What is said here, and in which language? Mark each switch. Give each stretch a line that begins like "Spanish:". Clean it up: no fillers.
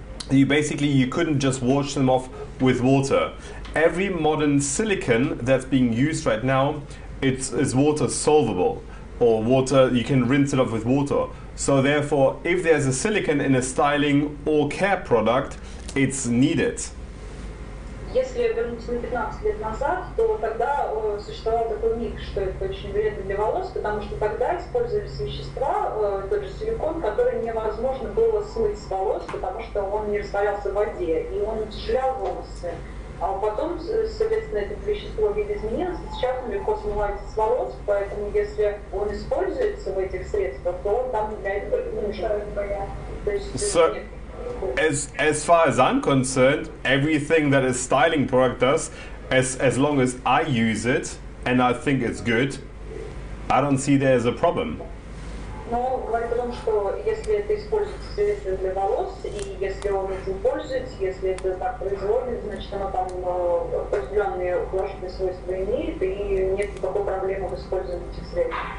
English: You couldn't just wash them off with water. Every modern silicone that's being used right now, is water solvable, or water, you can rinse it off with water. So therefore, if there's a silicone in a styling or care product, it's needed.
Russian: Если вернуться на 15 лет назад, то тогда существовал такой миф, что это очень вредно для волос, потому что тогда использовались вещества, тот же силикон, который невозможно было смыть с волос, потому что он не растворялся в воде, и он утяжелял волосы. А потом, соответственно, это вещество видоизменилось, и сейчас он легко смывается с волос, поэтому если он используется в этих средствах, то он там для этого нужен. То есть,
English: As far as I'm concerned, everything that a styling product does, as long as I use it and I think it's good, I don't see there's a problem.
Russian: Но говорит о том, что если это используется средство для волос, и если он этим пользуется, если это так производит, значит оно там определенные положительные свойства имеет, и нет никакой проблемы в использовании этих средств.